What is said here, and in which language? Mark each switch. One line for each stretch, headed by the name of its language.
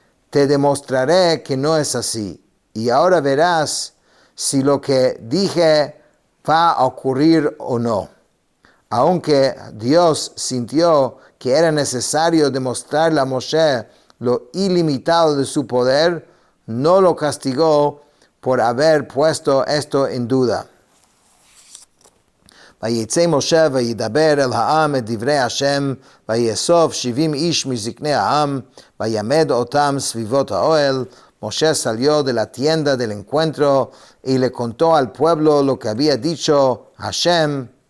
Spanish: Te demostraré que no es así. Y ahora verás si lo que dije va a ocurrir o no. Aunque Dios sintió que era necesario demostrarle a Moshe lo ilimitado de su poder, no lo castigó por haber puesto esto en duda.
Hebrew: ויצא משה וידבר אל העם את דברי השם, ויאסוף 70 איש מזקני העם, ויעמד אותם סביבות האוהל.
Spanish: Moshe salió de la tienda del encuentro y le contó al pueblo lo que había dicho Hashem.